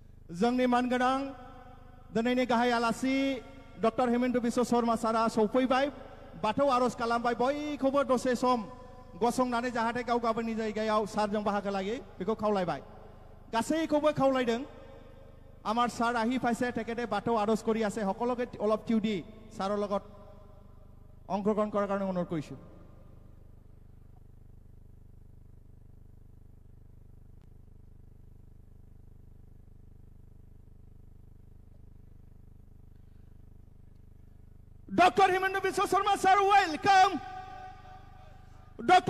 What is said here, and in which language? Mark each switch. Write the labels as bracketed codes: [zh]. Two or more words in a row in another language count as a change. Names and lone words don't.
[brx] जोंनि मानगोनां दिनैनि गाहाय आलासि डक्टर हेमेन्त बिश्व शर्मा सारा सौफैबाय बाथौ आर'ज खालामबाय बयखौबो दसे सम गसंनानै जाहाथे गाव गावनि जायगायाव सारजों बाहागो लायो बेखौ खावलायबाय गासैखौबो खावलायदों [as] আমাৰ ছাৰ আহি পাইছে তেখেতে বাথৌ আৰজ কৰি আছে সকলোকে অলপ টিউ দি ছাৰৰ লগত অংশগ্ৰহণ কৰাৰ কাৰণে অনুৰোধ কৰিছোঁ [brx] Dr. [en] Hemendra Biswa Sarma sir, welcome. Dr.